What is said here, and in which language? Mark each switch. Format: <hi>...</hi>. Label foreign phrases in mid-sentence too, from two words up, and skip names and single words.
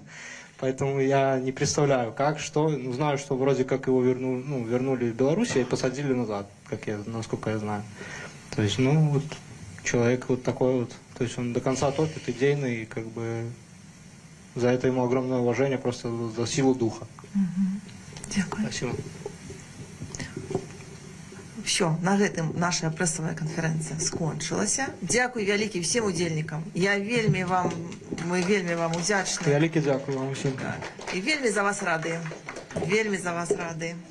<ru>Поэтому я не представляю, как, что. Знаю, что вроде как его вернули в Беларусь и посадили назад, насколько я знаю. То есть, вот человек вот такой вот, то есть он до конца топит, идейный, и как бы за это ему огромное уважение, просто за силу духа.</ru> <uk>Дякую.</uk> <ru>Спасибо. Все,</ru> <be>на гэтым наша прэсавая канферэнцыя скончылася. Дзякуй вялікі всім удзельнікам. Мы вельмі вам удзячныя. Вялікі дзякуй вам усім. І вельмі за вас рады. Вельмі за вас рады.</be>